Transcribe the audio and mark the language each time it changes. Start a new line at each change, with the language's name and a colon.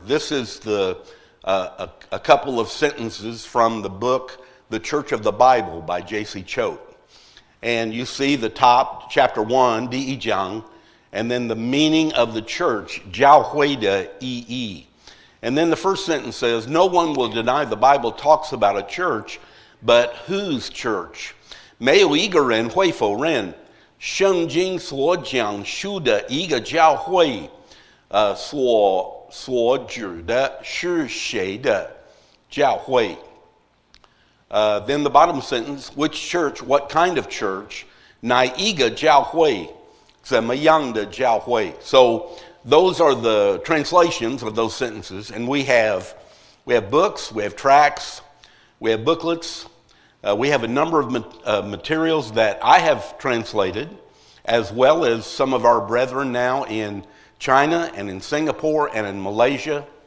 English: This is a couple of sentences from the book The Church of the Bible by J.C. Choate. And you see the top, chapter 1, Di Jiang, and then the meaning of the church, Jiao Hui de Yi. And then the first sentence says, no one will deny the Bible talks about a church, but whose church?
Chinese: 没有一个人会否认圣经所讲述的一个教会所指的是谁的教会?
English: Then the bottom sentence, which church, what kind of church?
Chinese: 哪一个教会?怎么样的教会?
English: So those are the translations of those sentences, and we have books, we have tracts, we have booklets, we have a number of materials that I have translated, as well as some of our brethren now in China and in Singapore and in Malaysia.